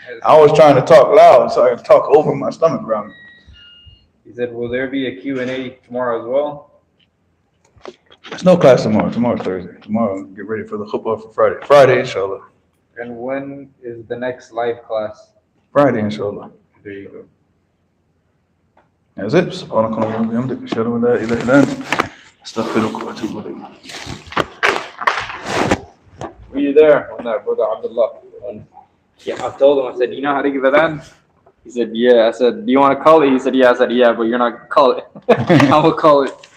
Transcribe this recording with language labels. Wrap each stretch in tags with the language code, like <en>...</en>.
<en>I was trying to talk loud, so I could talk over my stomach growling. He said, will there be a Q&A tomorrow as well? There's no class tomorrow. Tomorrow's Thursday. Tomorrow, get ready for the khutbah for Friday. Friday, inshallah. And when is the next live class? Friday, inshallah. There you go. That's it.</en> <ar>سبحانك اللهم وبحمدك أشهد أن لا إله إلا أنت أستغفرك وأتوب إليك.</ar> <en>Were you there on that, brother Abdullah? Yeah, I told him, I said, you know how to give adhan? He said, yeah. I said, do you want to call it? He said, yeah. I said, yeah, but you're not going to call it. I will call it.</en>